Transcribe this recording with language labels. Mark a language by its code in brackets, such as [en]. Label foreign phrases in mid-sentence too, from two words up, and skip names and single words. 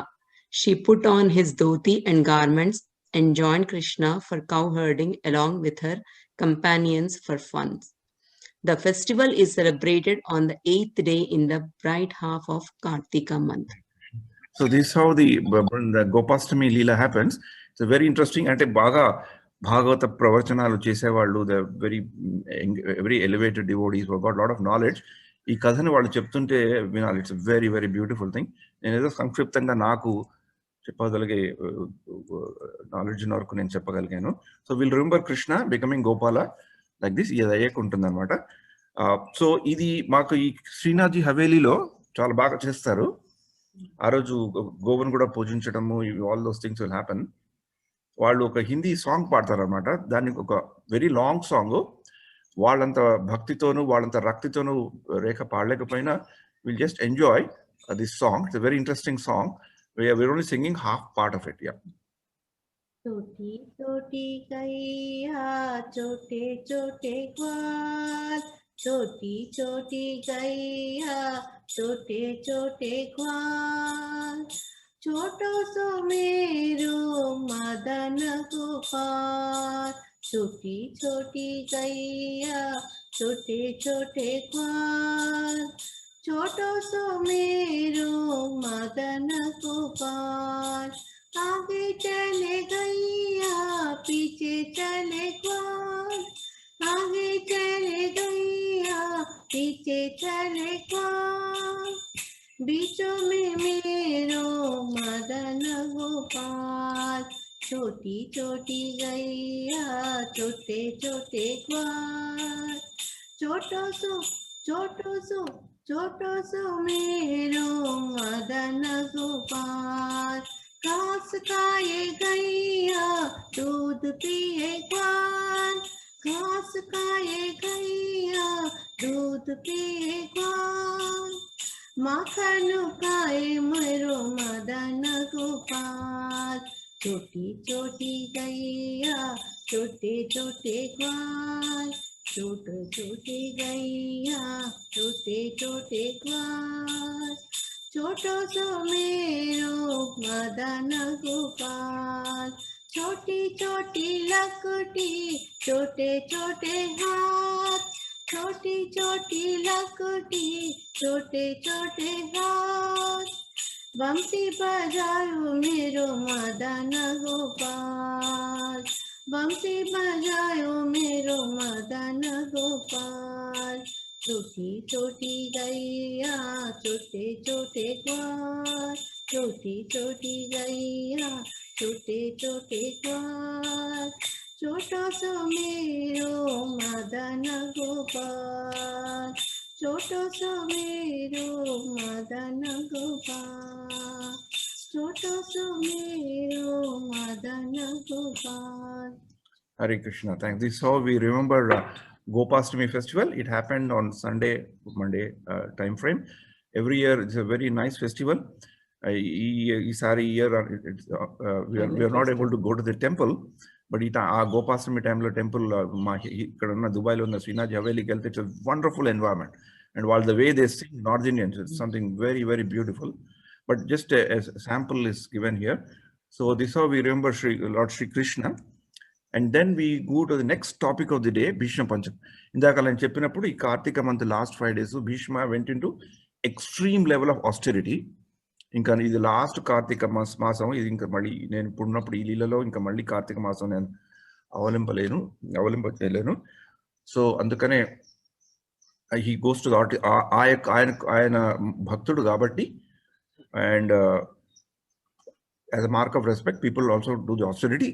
[en] She put on his dhoti and garments and joined Krishna for cow herding along with her companions for fun. The festival is celebrated on the 8th day in the bright half of Kartika month. So this is how the Gopashtami Leela happens. It's very interesting. And [te] భాగవత ప్రవచనాలు చేసేవాళ్ళు, [en] the very elevated devotees who got a lot of knowledge. [te] ఈ కథని వాళ్ళు చెప్తుంటే వినాలి. [en] It's very very beautiful thing. [te] నేను ఏదో సంక్షిప్తంగా నాకు చెప్పగలిగే నాలెడ్జ్ వరకు నేను చెప్పగలిగాను. [en] So will remember Krishna becoming Gopala like this. [te] ఇది అయ్యాక ఉంటుంది అనమాట. సో ఇది మాకు ఈ శ్రీనాథ్జీ హవేలీలో చాలా బాగా చేస్తారు. ఆ రోజు గోవును కూడా పూజించడము, [en] All those things will happen. [te] వాళ్ళు ఒక [en] Hindi song [te] పాడతారు అనమాట. దానికి ఒక [en] very long song. [te] వాళ్ళంత భక్తితోనూ వాళ్ళంత రక్తితోనూ రేఖ పాడలేకపోయినా [en] will just enjoy this song. It's very interesting song. We're only singing half part of it. Yeah. [hi] छोटी छोटी गैया छोटे छोटे ग्वाल, छोटी छोटी गैया छोटे छोटे ग्वाल, छोटो सो मेरो मदन गोपाल, छोटी छोटी गैया छोटे छोटे ग्वाल, छोटो सो मेरो मदन गोपाल, आगे चले गैया पीछे चले ग्वाल, आगे चले गैया पीछे चले ग्वाल, बीचों में मेरो मदन गोपाल, छोटी छोटी गैया छोटे छोटे ग्वाल, छोटो सो छोटो सो मेरो मदन गोपाल, घास खाए गैया दूध पिए ग्वाल, घास खाए गैया दूध पिए ग्वाल, माखन खाए मेरो मदन गोपाल, छोटी छोटी गैया छोटे छोटे ग्वाल, छोटे छोटे गैया छोटे छोटे ग्वाल, छोटो सो मेरो मदन गोपाल, छोटी छोटी लकड़ी छोटे छोटे हाथ, छोटी छोटी लकड़ी छोटे छोटे हाथ, बंसी बजायो मेरो मदन गोपाल, बंसी बजायो मेरो मदन गोपाल, छोटी छोटी गैया छोटे छोटे ग्वाल, छोटी छोटी गैया छोटे छोटे ग्वाल, छोटो सो मेरो मदन गोपाल, छोटो सो मेरो मदन गोपाल, छोटो सो मेरो मदन गोपाल. [en] Hare Krishna. Thanks. This is how we remember Gopashtami festival. It happened on Sunday, Monday time frame. Every year it's a very nice festival. Sari year we are not able to go to the temple, but Gopashtami time temple [te] దుబాయ్ లో ఉన్న శ్రీనాథ్ హవేలీ కెళ్తే, [en] it's a wonderful environment, and while the way they sing North Indians, it's something very, very beautiful. But just a sample is given here. So this is how we remember Lord Sri Krishna. And then we go to the next topic of the day, Bhishma Pancham. [te] ఇందాక నేను చెప్పినప్పుడు ఈ కార్తీక [en] month last 5 days Bhishma went into extreme level of austerity. [te] ఇంకా ఇది లాస్ట్ కార్తీక మాసం. ఇది ఇంకా మళ్ళీ నేను ఇప్పుడున్నప్పుడు ఈ లీలలో ఇంకా మళ్ళీ కార్తీక మాసం నేను అవలంబలేను. సో అందుకనే [en] he goes to [te] ఆయన భక్తుడు కాబట్టి, [en] అండ్ as a mark of respect, people also do the austerity.